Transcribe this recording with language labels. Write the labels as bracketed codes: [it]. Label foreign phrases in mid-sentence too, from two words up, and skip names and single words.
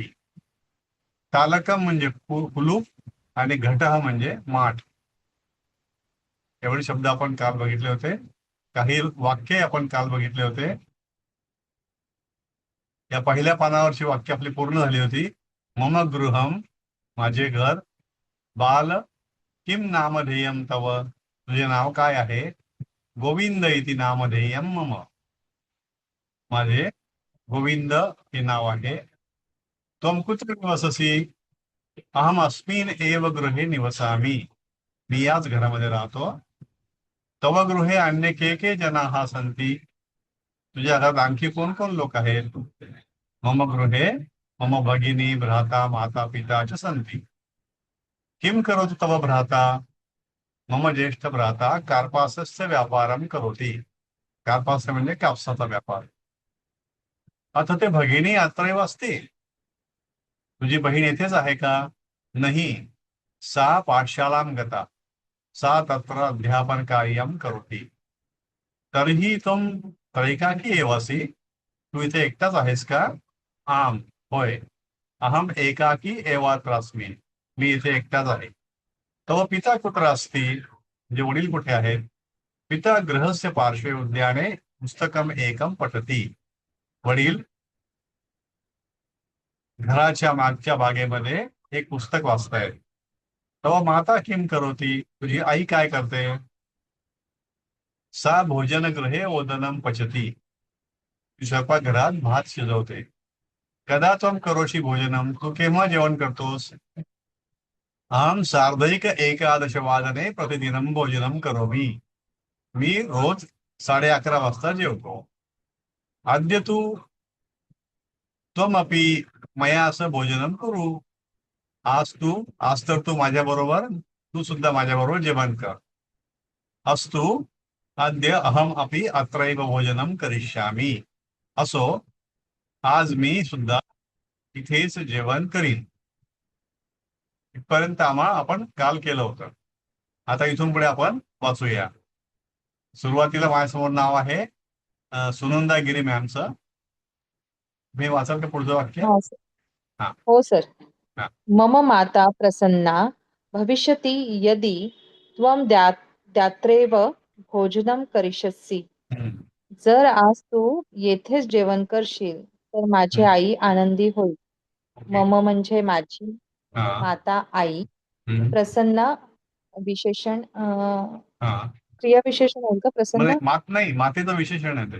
[mr] तालकम म्हणजे कुलूप आणि घटः म्हणजे माठ. एवढे शब्द आपण काल बघितले होते. काही वाक्य आपण काल बघितले होते. या पहिल्या पानावरची वाक्य आपली पूर्ण झाली होती. [sa] मम गृहम [mr] माझे घर, [sa] बाल किम नामधेयम तव [mr] तुझे नाव काय आहे, [sa] गोविंद इति नामधेयम मम [mr] माझे गोविंद हे नाव आहे. [sa] त्वं कुत्र निवससि, अहम अस्मिन् एव गृहे निवसामि [mr] मी याच घरामध्ये राहतो. [sa] तव गृहे अन्य के जनाः सन्ति [mr] तुझ्या घरात आणखी कोण कोण लोक आहेत. [sa] मम गृहे मम भगिनी भ्राता माता पिता च सन्ति. किम करोति तव भ्राता, मम ज्येष्ठ भ्राता कार्पासस्य व्यापारम करोति. [mr] कार्पास म्हणजे कापसाचा व्यापार. [sa] अथ ते भगिनी अत्रैव अस्ति [mr] तुझी बहीण येथेच आहे का. नाही, [sa] सा पाठशालां गता, सा तत्र अध्यापन कार्यम करोति. [mr] तरीही [sa] तुम त्रैकाकी एवासी [mr] तू इथे एकटाच आहेस का. आम होय, [sa] अहम एकाकी एवात्र अस्मि [mr] मी इथे एकटाच आहे. [sa] तव पिता कुत्र अस्ति [mr] म्हणजे वडील कुठे आहेत. [sa] पिता गृहस्य पार्श्वे उद्याने पुस्तकम एकम पठती [mr] वडील घराच्या मागच्या बागेमध्ये एक पुस्तक वाचतायत. [sa] तव माता किम करोती [mr] तुझी आई काय करते. [sa] सा भोजनगृहे ओदनम पचती [mr] ती स्वयंपाकघरात भात शिजवते. [sa] कदा त्वं करोषि भोजनम [mr] तू केव्हा जेवण करतोस. [sa] अहम सार्धैक एकादशवादने प्रतिदिनं भोजनं करोमि [mr] मी रोज 11:30 वाजता जेवतो. [sa] अद्य तू त्वमपि मया सह भोजनं कुरु [mr] आज तर तू माझ्या बरोबर तू सुद्धा माझ्या बरोबर जेवण कर. [sa] अस्तु अद्य अहम अपि अत्रैव भोजनं करिष्यामि [mr] असो आज मी सुद्धा इथेच जेवण करीन. इथपर्यंत आपण काल केलं होतं. आता इथून पुढे आपण वाचूया. सुरुवातीला माझ्यासमोर नाव आहे सुनंदा गिरी मॅमचं. मी वाचाल का पुढचं वाक्य? हा सर. हा हो सर. हा [sa] मम माता प्रसन्ना भविष्यति यदि त्वं द्यात्रेव भोजनं करिष्यसि. हम्म, [mr] जर आज तू येथेच जेवण करशील तर माझी हम्म, आई आनंदी होईल. ओके. मम म्हणजे माझी, हा माता आई, हम्म, प्रसन्न विशेषण हा क्रियाविशेषण होईल का म्हणजे प्रसन्न? मात नाही, मातेचं विशेषण आहे ते.